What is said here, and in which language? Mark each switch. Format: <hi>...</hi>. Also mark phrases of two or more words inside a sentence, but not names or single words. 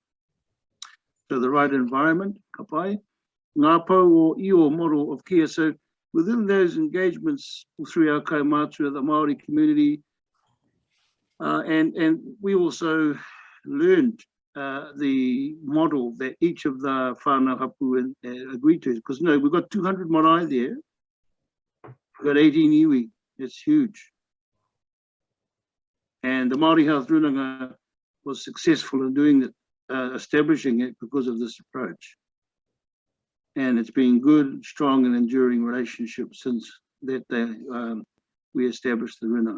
<en>So the right environment, kapai, Ngaropo or Io model of care. So within those engagements through our kaumātua, the Māori community, and we also learned the model that each of the</en> <mi>whānau hapu</mi> <en>agreed to, because we've got 200 marae there, we've got 18 iwi, it's huge. And the Māori Health Runanga was successful in doing it, establishing it because of this approach. And it's been good, strong and enduring relationship since that we established the runanga.</en>